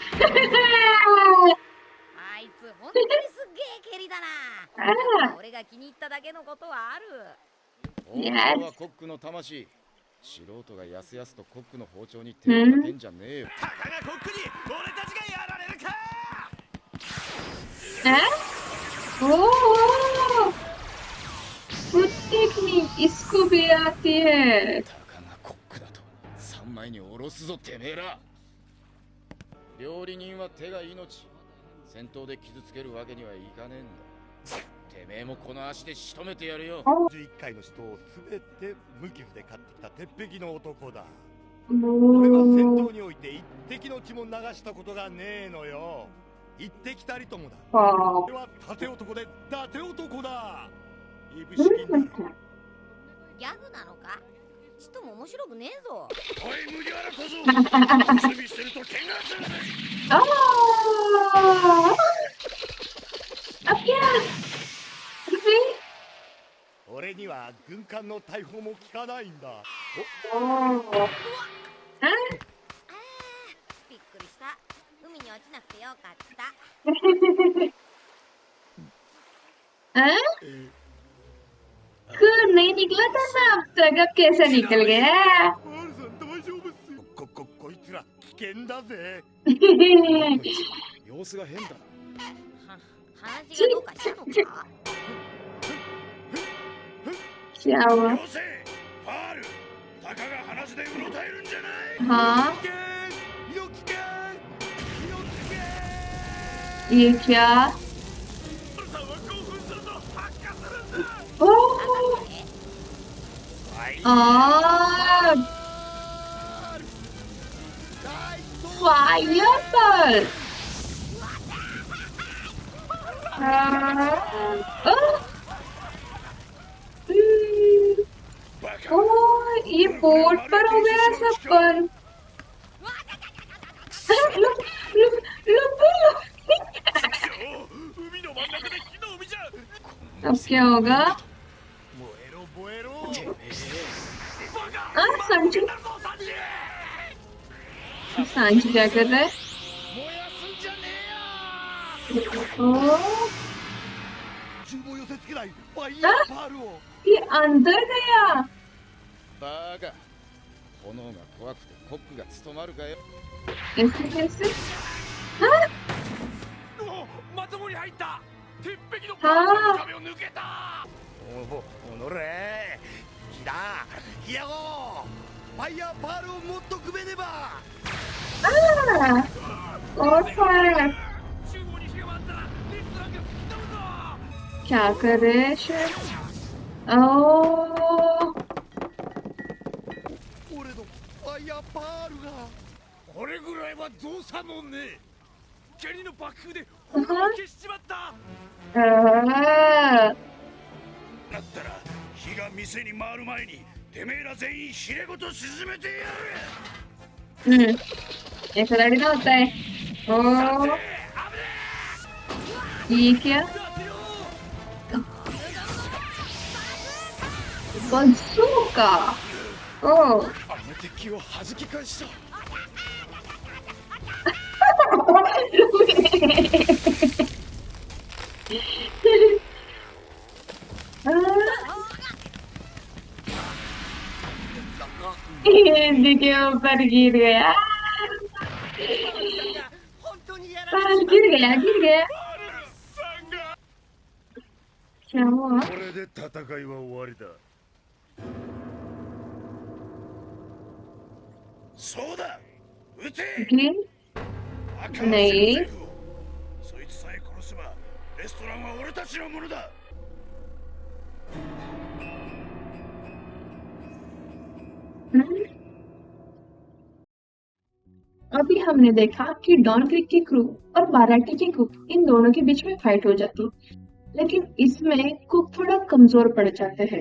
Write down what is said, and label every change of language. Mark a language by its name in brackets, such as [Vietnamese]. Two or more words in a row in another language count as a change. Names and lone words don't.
[Japanese] あいつ本当にすっげえ蹴りだな。俺が気に入っただけのことはある。包丁はコックの魂。素人がやすやすとコックの包丁に手をかけんじゃねえよ。たかがコックに俺たちがやられるか。 [English] foot technique [Hindi] इसको भी आती है [Japanese] たかがコックだと3枚に下ろすぞてめえら。料理人は手が命。戦闘で傷つけるわけにはいかねえんだ。てめえもこの足で仕留めてやるよ。 11回の人を全て無傷で勝ってきた鉄壁の男だ。 ओ, 俺は戦闘において一滴の血も流したことがねえのよ。一滴たりともだ。 [Hindi] हाँ, [Japanese] 俺は盾男で伊達男だ。いぶし銀だろ。ギャグなのか。ちっとも面白くねえぞ。おい麦わら小僧。準備してると怪我する。 [Hindi] अब क्या? [Japanese] 俺には軍艦の大砲も効かないんだ。びっくりした。海に落ちなくてよかった。 [Hindi] नहीं निकला था ना अब तक अब कैसे निकल गया [Japanese] こいつら危険だぜ。様子が変だな。鼻血がどうかしたのか。 [Hindi] क्या हुआ [Japanese] よせパール。たかが鼻血でうろたえるんじゃない。 [Hindi] हाँ [Japanese] 身の危険。身の危険。 [Hindi] ये क्या [Japanese] さんは興奮すると発火するんだ。 [Hindi] ओ, आ, [English] fire ball [Hindi] ओ, ये बोट पर हो गया सब पर [English] look, look, look, look. [Japanese] 海の真ん中で火の海じゃ。 [Hindi] अब क्या होगा [Japanese] 燃えろ燃えろ。 [Hindi] सांची सांची क्या कर रहा है [Japanese] 燃やすんじゃねえよ。 ओ, 厨房寄せつけないファイヤーパールを。 [Hindi] ये अंदर गया [Japanese] バカ。炎が怖くてコックが務まるかよ。 [Hindi] ऐसे कैसे [Japanese] まともに入った。鉄壁の [Hindi] हाँ [Japanese] 壁を抜けた。おのれキラヒヤゴファイヤーパールをもっとくべねば。 [Hindi] और फायर [Japanese] 厨房に火が回ったらリストラ [Hindi] क्या कर रहे हैं शिव? ओ [Japanese] 俺のファイヤーパールが俺ぐらいはどうさもんね。蹴りの爆風でうん炎を消しちまった。 आ, だったら火が店に回る前にてめえら全員ひれごと沈めてやる。 [Hindi] ऐसा लड़ी ना होता है। ओ ये क्या? बंसूका। ओ [Japanese] あの敵を弾き返した。 [Hindi] हिंदी के ऊपर गिर गया। [Japanese] 本当にやら [Hindi] गिर गया गिर गया। [Japanese] さんが [Hindi] क्या हुआ? [Japanese] これで戦いは終わりだ。そうだ、撃て。 [Hindi] गिर [Japanese] 赤のないセルフをそいつさえ殺せばレストランは俺たちのものだ。 [Hindi] अभी हमने देखा कि डॉन क्रिक की क्रू और बाराटी की कुक इन दोनों के बीच में फाइट हो जाती, लेकिन इसमें कुक थोड़ा कमजोर पड़ जाते हैं।